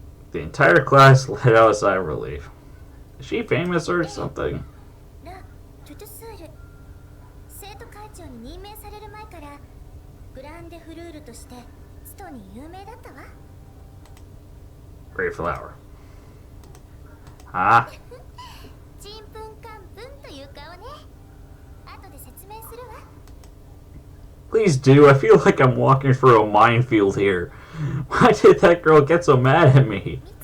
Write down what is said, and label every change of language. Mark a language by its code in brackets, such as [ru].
[en] The entire class let out a sigh of relief. Is she famous or something? [ja] ラ・トゥトゥスール、生徒会長に任命される前からグランデフルールとしてス人に有名だったわ。 [en] Great flower. Ah. [ja] ちんぷんかんぷんという顔ね。後で説明するわ。 [en] Please do. I feel like I'm walking through a minefield here. Why did that girl get so mad at me?